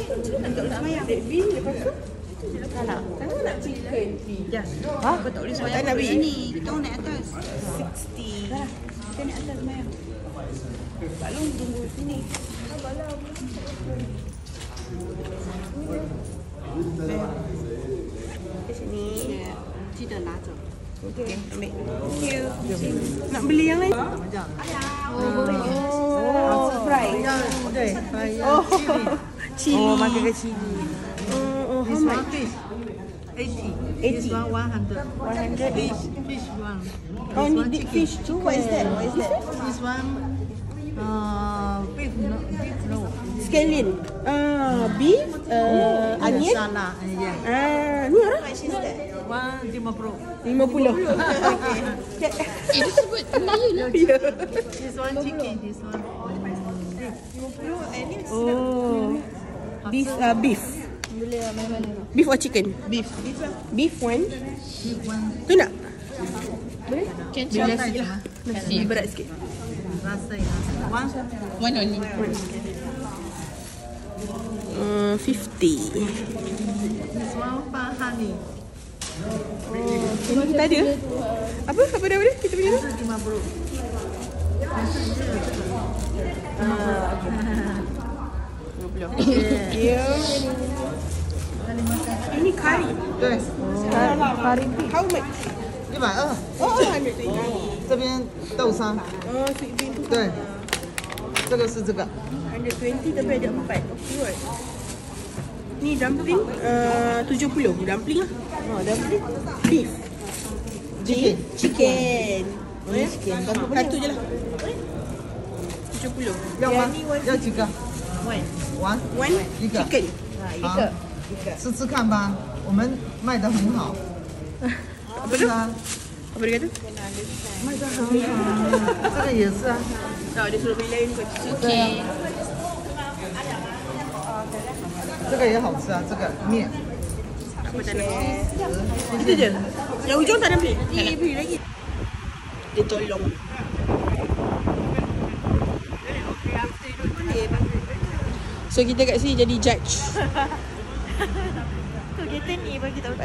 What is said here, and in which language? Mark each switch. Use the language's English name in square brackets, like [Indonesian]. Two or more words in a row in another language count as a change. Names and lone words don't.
[Malay] Tak boleh semayang. [English] Red bean. [Malay] Lepas tu? Tak nak chicken. Ya. Kau tak boleh semayang Tak nak kat beli. sini. Kita orang naik atas. 60. Kita naik atas semayang. Pak Long tunggu sini. Ke sini. [Chinese] 记得拿走。 [Malay] Okey, ambil. [English] Thank you. [Malay] Nak beli yang lain? [English] Oh, fry. [Chinese] 对， [English] Oh, chili. [Malay] Oh, makan ke chili. [English] Oh, how much? fish. 80. 80. This one 100. 100. Fish one. Oh, ni big fish too. What is that? This one beef no. Scallion. Beef, onion. [Malay] Salah. Yeah. Ni orang? 150. 50. Disebut Melayu lah. [English] This one chicken. This one. Oh. This beef. [Malay] Boleh mana-mana. [English] Beef or chicken? Beef. Beef one. Beef one. [Malay] Tu nak? Boleh? Bila sikit lah. Nasi berat sikit. Rasa ya. [English] One only. 50. This one for honey. [Malay] Ini kita ada. Apa dah? Kita punya ni? 50. Ini kari. [Chinese] 对， [English] Kari. How much? 120。 Oh, 120. [Chinese] 这边豆沙， [English] Oh, sweet bean tu. [Chinese] 对，这个是这个， [Malay] 120 tapi ada 4. [English] Okay, what? [Malay] Ni dumpling 70. Dumpling lah. Oh, dumpling. [English] Beef. Chicken. Chicken. chicken， [Malay] Satu je lah. 70. [Chinese] 要吗？要几个？ [English] One [Chinese] 一个 [English] chicken. [Chinese] 好，吃吃看吧，我们卖得很好。 [Malay] Apa tu? Apa dia kata? [Chinese] 卖得很好，这个也是啊。 [Malay] Tak, dia suruh beli lain kot. [Chinese] 对啊，这个也好吃啊，这个面。 [Malay] Apa tak nak? Itu je. Yang hujung tak nak beli? Beli lagi. Dia tolong. So kita kat sini jadi judge. Tu kita ni bagi tahu.